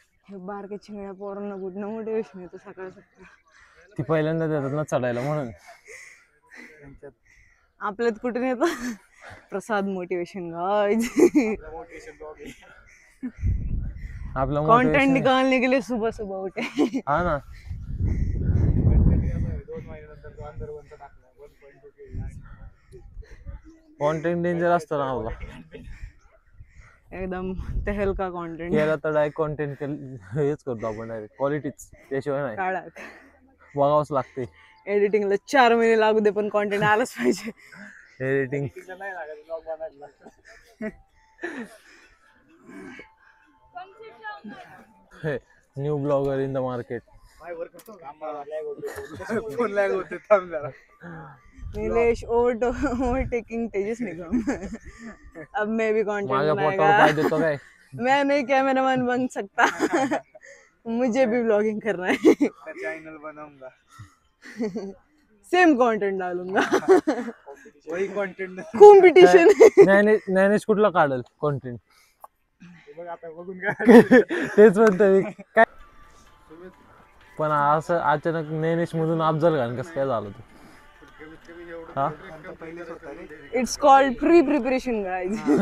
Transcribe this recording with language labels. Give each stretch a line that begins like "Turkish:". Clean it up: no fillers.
Marathi: हे बारके चिंगड्या पोरांना कुठनं मोटिवेशन येतं सकाळ सकाळ. ती पहिल्यांदा देतात ना चढायला म्हणून. आपल्यात कुठून येतं प्रसाद मोटिवेशन गाइस. आपला
Hindi: कंटेंट निकालने के लिए सुबह सुबह उठे.
Marathi: हा ना, कंटेंट डेंजर असतं ना आपला. एकदम तहलका कंटेंट केला तर डायरेक्ट कंटेंट हेच करतो आपण, डायरेक्ट क्वालिटीच. त्याशिवाय नाही, काढाक बघावंच लागते. एडिटिंगला 4 महिने लागू दे पण कंटेंट आलाच पाहिजे.
English: Editing new blogger in the market. Nilesh overtaking Tejas Nigam.
Hindi: अब मैं भी कंटेंट
Marathi: माझ्या पोटावर काय देतो काय?
Hindi: मैं नहीं कैमरामैन बन सकता. मुझे भी ब्लॉगिंग करना है. चैनल बनाऊंगा, सेम कंटेंट डालूंगा. वही कंटेंट. कॉम्पिटिशन.
Marathi: ज्ञानेश कुठला काढल कंटेंट? तेच म्हणतो मी. काय पण असं अचानक ज्ञानेश मधून अफजल खान कसं काय झालं? हा,
English: It's called pre preparation guys.